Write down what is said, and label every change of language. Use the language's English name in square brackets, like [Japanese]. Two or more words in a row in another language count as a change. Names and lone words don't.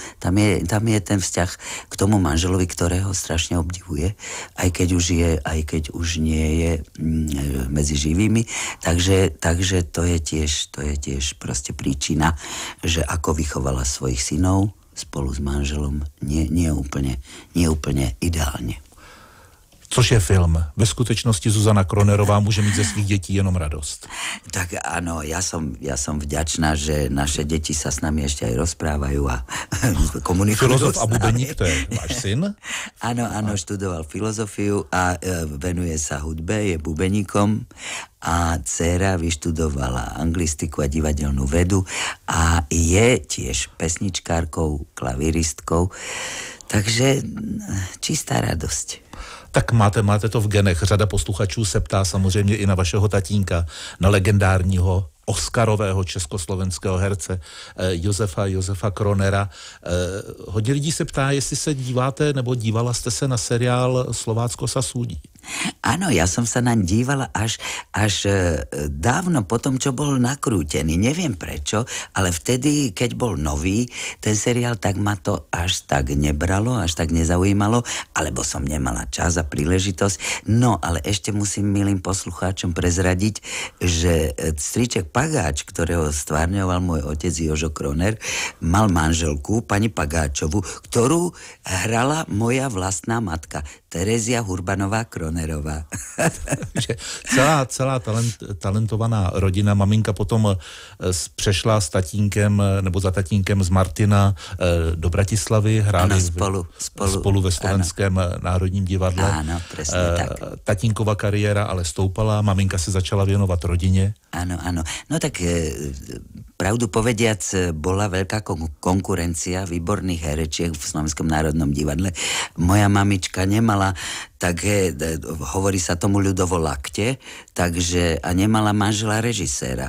[Slovak] Tam je ten vzťah k tomu manželovi, ktorého strašne obdivuje, aj keď už nie je medzi živými. Takže to je tiež proste príčina, že ako vychovala svojich synov spolu s manželom, nie úplne ideálně. [Czech] Což je film. Ve skutečnosti Zuzana Kronerová může mít ze svých dětí jenom radost. [Slovak] Tak áno, ja som vďačná, že naše deti sa s nami ešte aj rozprávajú a komunikujú. [Czech] Filozof a bubeník, to je váš syn? [Slovak] Áno, študoval filozofiu a venuje sa hudbe, je bubeníkom a dcéra vyštudovala anglistiku a divadelnú vedu a je tiež pesničkárkou, klavíristkou, takže čistá radosť. [Czech] Tak máte to v genech. Řada posluchačů se ptá samozřejmě i na vašeho tatínka, na legendárního Oscarového československého herce Josefa Kronera. Hodně lidí se ptá, jestli se díváte nebo dívala jste se na seriál Slovácko sa súdi. [Slovak] Áno, ja som sa naň dívala až dávno potom, čo bol nakrútený. Neviem prečo, ale vtedy, keď bol nový ten seriál, tak ma to až tak nebralo, až tak nezaujímalo, alebo som nemala čas a príležitosť. No, ale ešte musím milým poslucháčom prezradiť, že strýček Pagáč, ktorého stvárňoval môj otec Jožo Kroner, mal manželku, pani Pagáčovu, ktorú hrala moja vlastná matka, Terezia Hurbanová Kronerová. celá talentovaná rodina. [Czech] Maminka potom přešla s tatínkem, nebo za tatínkem z Martina do Bratislavy. Hráli spolu ve Slovenském národním divadle. [Slovak] Áno, presne tak. [Czech] Tatínková kariéra ale stoupala, maminka se začala věnovat rodině. [Slovak] Áno. No tak pravdu povediac, bola veľká konkurencia výborných herečiek v Slovenskom národnom divadle. Moja mamička nemala také, hovorí sa tomu ľudovo lakte, takže a nemala manžela režiséra.